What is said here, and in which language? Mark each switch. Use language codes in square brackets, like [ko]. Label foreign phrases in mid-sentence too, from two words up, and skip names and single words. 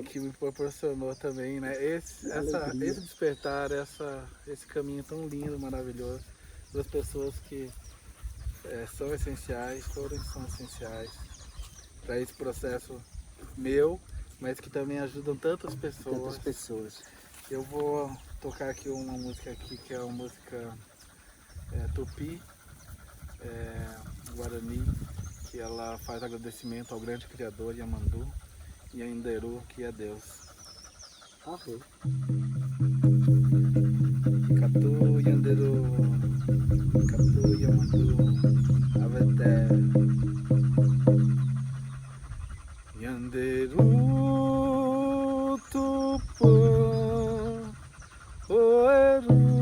[pt] E que me proporcionou também, né, esse despertar, esse caminho tão lindo, maravilhoso, das pessoas que são essenciais, todas são essenciais para esse processo meu, mas que também ajudam tantas pessoas. Eu vou tocar aqui uma música aqui, que é uma música Tupi, Guarani, que ela faz agradecimento ao grande Criador Yamandu e a Inderu, que é Deus. Arrei. [gn] Catu Yanderu, Catu Yamandu, Aveté. Yanderu Tupã, Oeru,